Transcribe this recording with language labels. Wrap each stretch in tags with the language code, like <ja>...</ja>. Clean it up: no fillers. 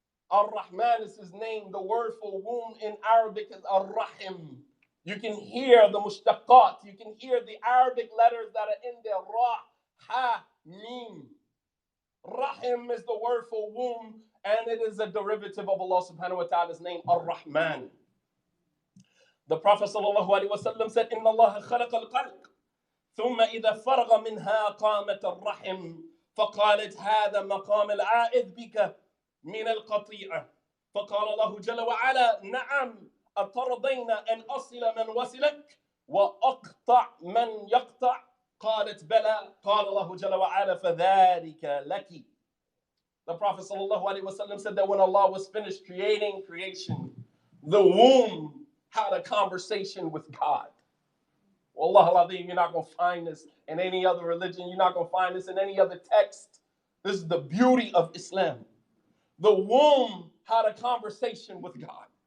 <en>Ar-Rahman is his name. The word for womb in Arabic is Ar-Rahim. You can hear the mushtaqat. You can hear the Arabic letters that are in there. Ra, Ha, Mim. Rahim is the word for womb, and it is a derivative of Allah subhanahu wa ta'ala's name, Ar-Rahman. The Prophet sallallahu alaihi wasallam said,</en> <ar>إِنَّ اللَّهَ خَلَقَ الْخَلْقَ ثُمَّ إِذَا فَرَغَ مِنْهَا قَامَتَ الرَّحِمُ فَقَالَتْ هَذَا مَقَامِ الْعَائِذ بِكَ مِنَ الْقَطِيعَةِ فقال الله جل وعلا نعم أترضين أن أصل من وصلك وأقطع من يقطع قالت بلى قال الله جل وعلا فذلك لك.</ar> <en>The Prophet sallallahu alaihi wasallam said that when Allah was finished creating creation, the womb had a conversation with God. Wallah al-Azim, you're not going to find this in any other religion. You're not going to find this in any other text. This is the beauty of Islam. The womb had a conversation with God.</en>